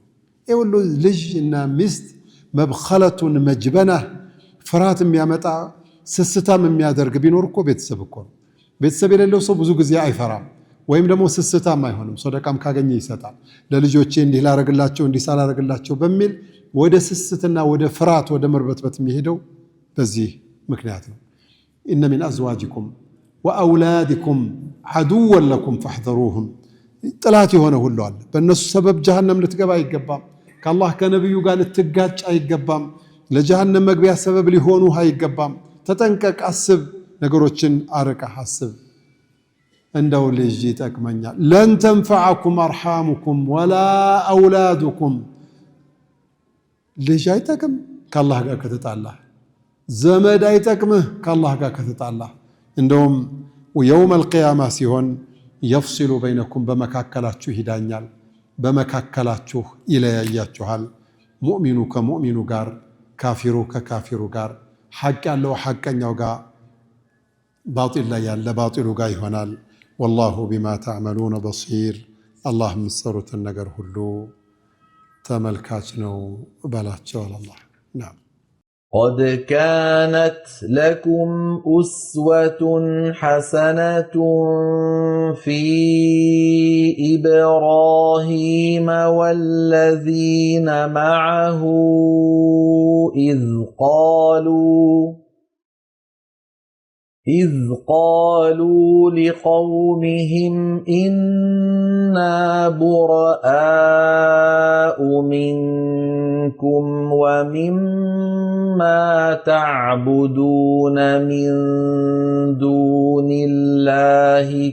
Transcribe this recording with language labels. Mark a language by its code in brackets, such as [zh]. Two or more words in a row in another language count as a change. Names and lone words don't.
[am] ይሁሉ ልጅ እና ሚስት [ar] مبخلة مجبنة [am] ፍርሃት የሚያመጣ ስስታም የሚያደርግ ቢኖር እኮ ቤተሰብ እኮ ነው ቤተሰብ የሌለው ሰው ብዙ ጊዜ አይፈራም ወይም ደግሞ ስስታም አይሆንም ሰደቃም ካገኘ ይሰጣል ለልጆቼ እንዲህ ላረግላቸው እንዲህ ሳላረግላቸው በሚል ወደ ስስትና ወደ ፍርሃት ወደ መርበትበት የሚሄደው በዚህ ምክንያት ነው [ar] إن من أزواجكم وأولادكم عدوا لكم فاحذروهم [am] ጥላት የሆነ ሁሉ አለ በእነሱ ሰበብ ጀሃነም ልትገባ አይገባም ከአላህ ከነብዩ ጋር ልትጋጭ አይገባም ለጀሃነም መግቢያ ሰበብ ሊሆኑ አይገባም ተጠንቀቅ አስብ ነገሮችን አርቀ አስብ እንደው ልጅ ይጠቅመኛል [ar] لن تنفعكم أرحامكم ولا أولادكم [am] ልጅ አይጠቅም ከአላህ ጋር ከተጣላህ ዘመድ አይጠቅምህ ከአላህ ጋር ከተጣላህ እንደውም يوم القيامة ሲሆን [ar] يفصل بينكم [am] በመካከላችሁ ይዳኛል በመካከላችሁ ይለያያችኋል ሙእሚኑ ከሙእሚኑ ጋር ካፊሩ ከካፊሩ ጋር ሐቅ ያለው ሐቀኛው ጋር ባጢል ላይ ያለ ባጢሉ ጋር ይሆናል [ar] والله بما تعملون بصير። [am] አላህ የምትሰሩትን ነገር ሁሉ ተመልካች ነው በላቸዋል። አላህ ናም [ar] قد كانت لكم أسوة حسنة في إبراهيم والذين معه إذ قالوا لقومهم إنا براء منكم ومما تعبدون من دون الله